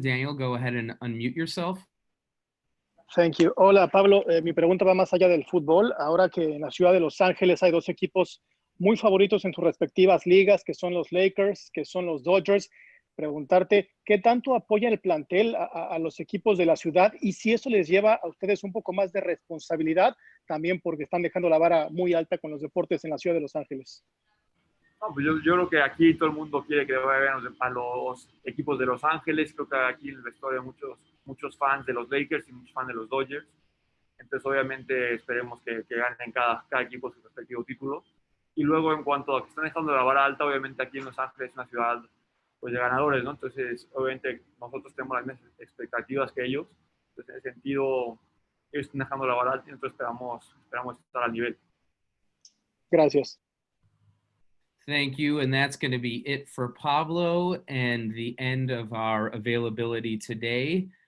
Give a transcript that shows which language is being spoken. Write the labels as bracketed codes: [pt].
[en] Daniel, go ahead and unmute yourself. Thank you. [es] Hola, Pablo. Mi pregunta va más allá del fútbol. Ahora que en la ciudad de Los Ángeles hay dos equipos muy favoritos en sus respectivas ligas, que son los Lakers, que son los Dodgers, preguntarte qué tanto apoya el plantel a los equipos de la ciudad y si eso les lleva a ustedes un poco más de responsabilidad, también porque están dejando la vara muy alta con los deportes en la ciudad de Los Ángeles. No, pues yo creo que aquí todo el mundo quiere que vayan a los equipos de Los Ángeles. Creo que aquí en el vestuario hay muchos fans de los Lakers y muchos fans de los Dodgers. Entonces, obviamente, esperemos que ganen cada equipo su respectivo título. Y luego, en cuanto a que están dejando la vara alta, obviamente aquí en Los Ángeles es una ciudad pues, de ganadores, ¿no? Entonces, obviamente, nosotros tenemos las mismas expectativas que ellos. Entonces, en ese sentido, ellos están dejando la vara alta y nosotros esperamos estar al nivel. Gracias. [en] Thank you. And that's going to be it for Pablo and the end of our availability today.